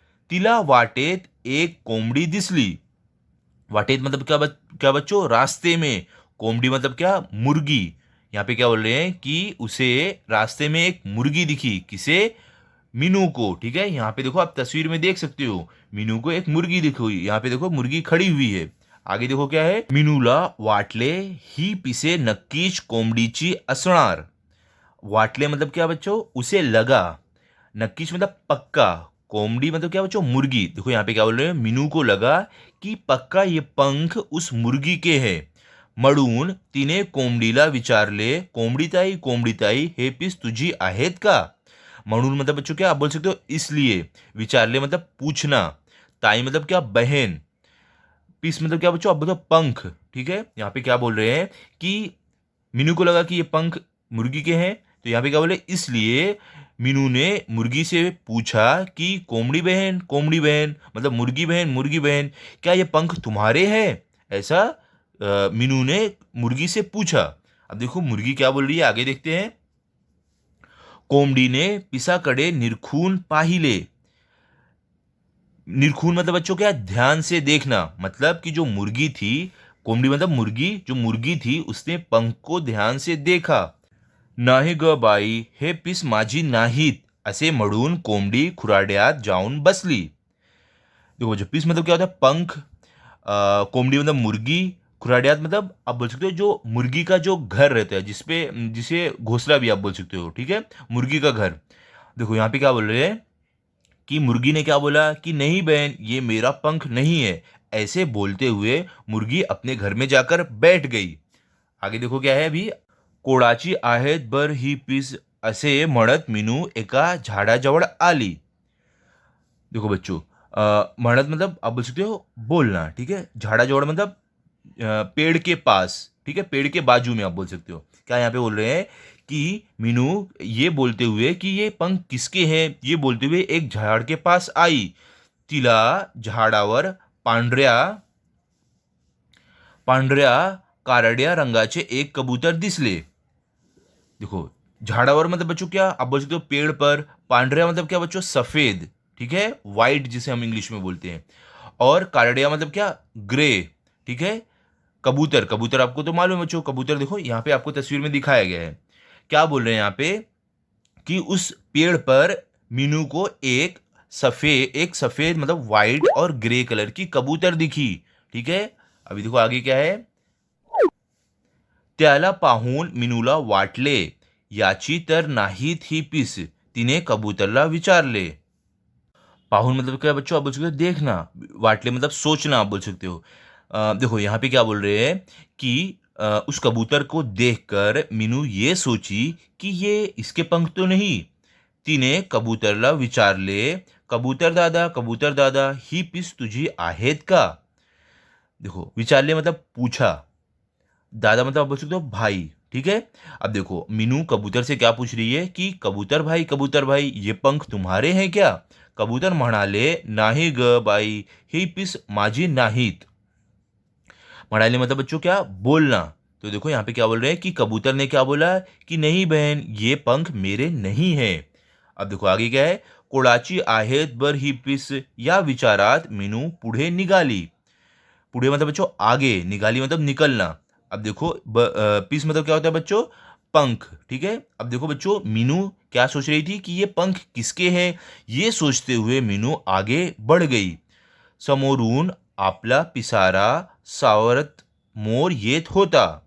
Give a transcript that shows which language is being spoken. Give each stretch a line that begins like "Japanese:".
Marathi: तिला वाटेत एक कोंबडी दिसली। वाटेत
Hindi: मतलब क्या बच्चों, रास्ते में। कोमड़ी मतलब क्या, मुर्गी। यहाँ पे क्या बोल रहे हैं कि उसे रास्ते में एक मुर्गी दिखी, किसे, मीनू को, ठीक है। यहाँ पे देखो आप तस्वीर में देख सकते हो, मीनू को एक मुर्गी दिखी हुई, यहाँ पे देखो मुर्गी खड़ी हुई है। आगे देखो क्या है,
Marathi: मीनूला वाटले ही पिसे नक्कीच कोंबडीची असणार।
Hindi: वाटले मतलब क्या बच्चों, उसे लगा। नक्कीच मतलब पक्का। कोमड़ी मतलब क्या बच्चों, मुर्गी। देखो यहाँ पे क्या बोल रहे हैं, मीनू को लगा कि पक्का ये पंख उस मुर्गी के हैं।
Marathi: म्हणून तिने कोंबडीला विचारले, कोंबडीताई हे पीस तुझी आहेत का।
Hindi: म्हणून मतलब बच्चों क्या, आप बोल सकते हो इसलिए। विचारले मतलब पूछना। ताई मतलब क्या, बहन। पीस मतलब क्या बच्चों, आप बताओ पंख, ठीक है। यहाँ पे क्या बोल रहे हैं कि मीनू को लगा कि ये पंख मुर्गी के हैं, तो यहाँ पे क्या बोले, इसलिए मीनू ने मुर्गी से पूछा कि कोमड़ी बहन मतलब मुर्गी बहन, क्या ये पंख तुम्हारे हैं, ऐसा मीनू ने मुर्गी से पूछा। अब देखो मुर्गी क्या बोल रही है, आगे देखते हैं।
Marathi: कोंबडीने पिसाकडे निरखून पाहिले।
Hindi: निरखून मतलब बच्चों क्या, ध्यान से देखना। मतलब कि जो मुर्गी थी, कोंबडी मतलब मुर्गी, जो मुर्गी थी उसने पंख को ध्यान से देखा।
Marathi: नाही ग बाई, हे पीस माझी नाहीत, असे म्हणून कोंबडी खुराड्यात जाऊन बसली।
Hindi: देखो जो पीस मतलब क्या होता है, पंख। कोंबडी मतलब मुर्गी। खुराड्यात मतलब आप बोल सकते हो जो मुर्गी का जो घर रहता है, जिसपे जिसे घोंसला भी आप बोल सकते हो, ठीक है, मुर्गी का घर। देखो यहाँ पे क्या बोल रहे हैं कि मुर्गी ने क्या बोला कि नहीं बहन, ये मेरा पंख नहीं है। ऐसे बोलते हुए मुर्गी अपने घर में जाकर बैठ गई। आगे देखो क्या है अभी।
Marathi: कोळाची आहेत बर ही पीस, असे म्हणत मीनू एका झाडाजवळ आली।
Hindi: देखो बच्चों, म्हणत मतलब आप बोल सकते हो बोलना, ठीक है। झाड़ाजवड़ मतलब पेड़ के पास, ठीक है, पेड़ के बाजू में आप बोल सकते हो। क्या यहाँ पे बोल रहे हैं कि मीनू ये बोलते हुए कि ये पंख किसके हैं, ये बोलते हुए एक झाड़ के पास आई।
Marathi: तिला झाडावर पांढऱ्या पांढऱ्या कारड्या रंगाचे एक कबूतर दिसले।
Hindi: देखो झाड़ावर मतलब बच्चों क्या, आप बोल सकते हो पेड़ पर। पांढऱ्या मतलब क्या बच्चों, सफेद, ठीक है, वाइट जिसे हम इंग्लिश में बोलते हैं। और कारडिया मतलब क्या, ग्रे, ठीक है। कबूतर, कबूतर आपको तो मालूम है बच्चों, कबूतर देखो यहाँ पे आपको तस्वीर में दिखाया गया है। क्या बोल रहे हैं यहाँ पे कि उस पेड़ पर मीनू को एक एक सफेद मतलब वाइट और ग्रे कलर की कबूतर दिखी। ठीक है, अभी देखो आगे क्या है।
Marathi: त्याला पाहून मिनूला वाटले, याची तर नाहीत ही पीस, तिने कबूतरला विचारले।
Hindi: पाहुन मतलब क्या बच्चों, आप बोल सकते हो देखना, वाटले मतलब सोचना आप बोल सकते हो। देखो यहाँ पे क्या बोल रहे हैं कि उस कबूतर को देखकर मीनू ये सोची कि ये इसके पंख तो नहीं।
Marathi: तिने कबूतरला विचारले, कबूतर दादा ही पीस तुझी आहेत का?
Hindi: देखो विचारले मतलब पूछा, दादा मतलब आप बोल सकते हो भाई। ठीक है, अब देखो मीनू कबूतर से क्या पूछ रही है कि कबूतर भाई ये पंख तुम्हारे हैं क्या?
Marathi: कबूतर म्हणाले, नाही ग बाई, ही पीस माझी नाहीत।
Hindi: म्हणाले मतलब बच्चों क्या, बोलना। तो देखो यहाँ पे क्या बोल रहे हैं कि कबूतर ने क्या बोला कि नहीं बहन, ये पंख मेरे नहीं है। अब देखो आगे क्या है,
Marathi: कोळाची आहेत बर ही पीस, या विचारात मीनू पुढे निघाली।
Hindi: पुढे मतलब बच्चों आगे, निकाली मतलब निकलना। अब देखो पीस मतलब क्या होता है बच्चों, पंख। ठीक है, अब देखो बच्चों मीनू क्या सोच रही थी कि ये पंख किसके हैं। ये सोचते हुए मीनू आगे बढ़ गई।
Marathi: समोरून आपला पिसारा सावरत मोर येत होता।